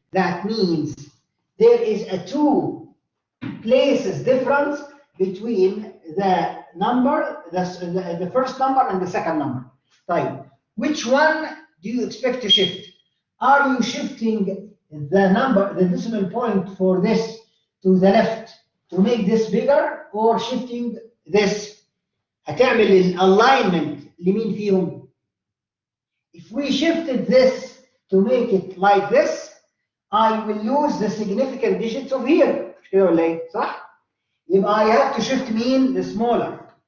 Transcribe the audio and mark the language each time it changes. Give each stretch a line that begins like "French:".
English: That means there is a 2 places difference between the number, the first number and the second number. طيب, which one do you expect to shift? Are you shifting the number, the decimal point for this to the left to make this bigger, or shifting this?
Arabic: هتعمل alignment لمين فيهم?
English: If we shifted this to make it like this, I will lose the significant digits of here.
Arabic: مش كده ولا ايه؟ صح؟ يبقى
English: I have to shift
Arabic: مين؟
English: the smaller.